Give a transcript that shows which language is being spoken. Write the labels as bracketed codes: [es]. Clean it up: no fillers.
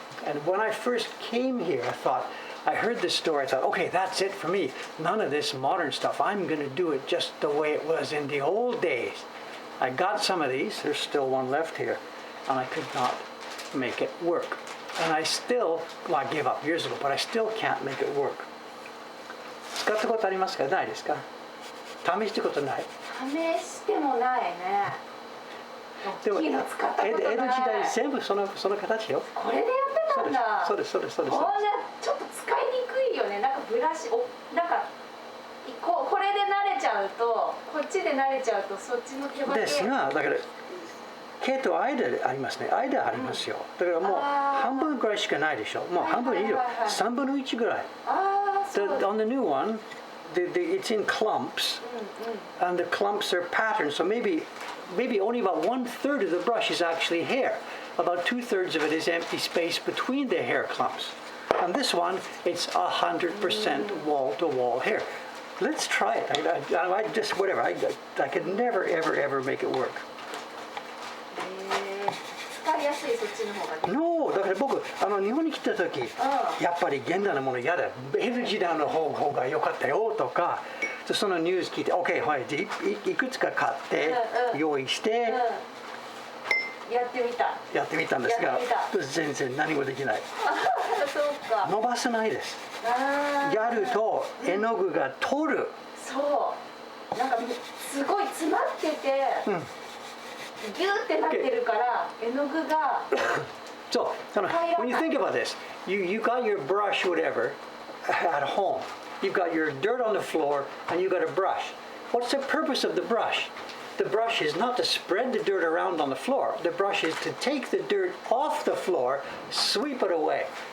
[en] And when I first came here, I heard this story, I thought, okay, that's it for me. None of this modern stuff. I'm going to do it just the way it was in the old days. I got some of these. There's still one left here. And I could not make it work. And I still, well, I gave up years ago, but I still can't make it work. [ja] 使ったことありますか？ないですか？試したことない？試してもないね。でも大きいの使ったことない。江戸時代全部その形よ。これでやってたんだ。そうです。じゃあちょっと使いにくいよね。なんかブラシなんかこれで慣れちゃうとこっちで慣れちゃうとそっちの手間ですが、だから毛と間ありますね。間ありますよ。だからもう半分ぐらいしかないでしょ。もう半分以上、3分の1ぐらい。 [en] On the new one, it's in clumps, and the clumps are patterned. So maybe only about 1/3 of the brush is actually hair. about 2/3 of it is empty space between the hair clumps. On this one, it's 100% wall-to-wall hair. Let's try it. I just, whatever, I could never, ever make it work. [ja] 使いやすいそっちの方がね。 [en] No, [ja] だから僕日本に来た時、やっぱり現代のもの嫌だ。江戸時代の方が良かったよとか、そのニュース聞いて、OK、はい、いくつか買って、用意して、やってみたんですが、全然何もできない。そうか。伸ばせないです。やると絵の具が取る。そう。なんかすごい詰まってて、ギューってなってるから絵の具が。 [en] So, when you think about this, you got your brush, whatever, at home. You've got your dirt on the floor, and you got a brush. What's the purpose of the brush? The brush is not to spread the dirt around on the floor. The brush is to take the dirt off the floor, sweep it away.